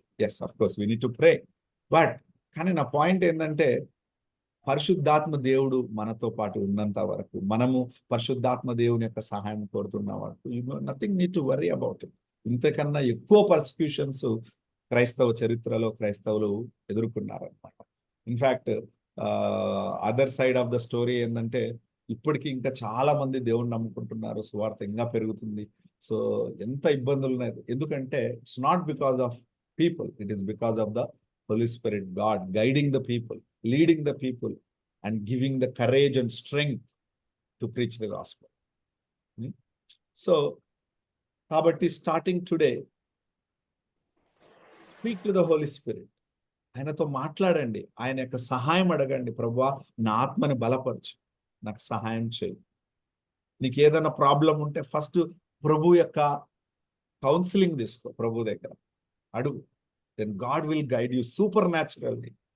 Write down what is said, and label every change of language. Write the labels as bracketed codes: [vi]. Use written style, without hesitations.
[en] yes, of course we need to pray, [te] but కానీ నా point ఏంటంటే పరిశుద్ధాత్మ దేవుడు మనతో పాటు ఉన్నంత వరకు, మనము పరిశుద్ధాత్మ దేవుని యొక్క సహాయం కోరుతున్న వరకు, [en] Nothing need to worry about it. [te] ఇంతకన్నా ఎక్కువ పర్సిక్యూషన్స్ క్రైస్తవ చరిత్రలో క్రైస్తవులు ఎదుర్కొన్నారనమాట. [en] in fact other side of the story [te] ఏంటంటే ఇప్పటికీ ఇంకా చాలా మంది దేవుణ్ణి నమ్ముకుంటున్నారు, సువార్త ఇంకా పెరుగుతుంది. సో ఎంత ఇబ్బందులు ఉన్నాయి, ఎందుకంటే [en] It's not because of people, it is because of the Holy Spirit God guiding the people, leading the people, and giving the courage and strength to preach the gospel. So [te] kabatti [en] starting today, speak to the Holy Spirit. [te] ఆయనతో మాట్లాడండి, ఆయన యొక్క సహాయం అడగండి. ప్రభువా, నా ఆత్మని బలపరచు, నాకు సహాయం చేయి. నీకు ఏదైనా ప్రాబ్లం ఉంటే ఫస్ట్ ప్రభు యొక్క కౌన్సిలింగ్ తీసుకో, ప్రభు దగ్గర అడుగు. [en] Then God will guide you supernaturally.